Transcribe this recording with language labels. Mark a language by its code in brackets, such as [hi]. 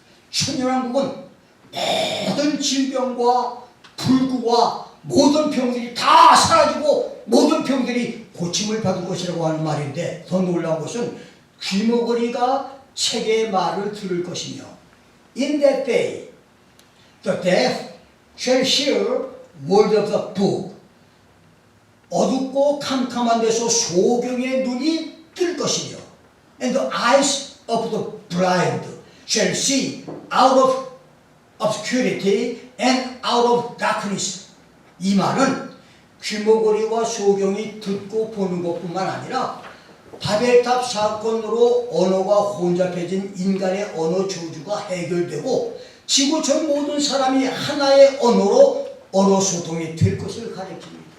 [ko] 천년 왕국은 모든 질병과 불구와 모든 병들이 다 사라지고 모든 병들이 고침을 받을 것이라고 하는 말인데, 더 놀라운 것은 귀머거리가 책의 말을 들을 것이며, [en] In that day the deaf shall hear word of the book. [ko] 어둡고 캄캄한 데서 소경의 눈이 뜰 것이며, [en] And the eyes of the blind shall see out of obscurity and out of darkness. [ko] 이 말은 귀머거리와 소경이 듣고 보는 것뿐만 아니라 바벨탑 사건으로 언어가 혼잡해진 인간의 언어 저주가 해결되고 지구촌 모든 사람이 하나의 언어로 언어 소통이 될 것을 가리킵니다.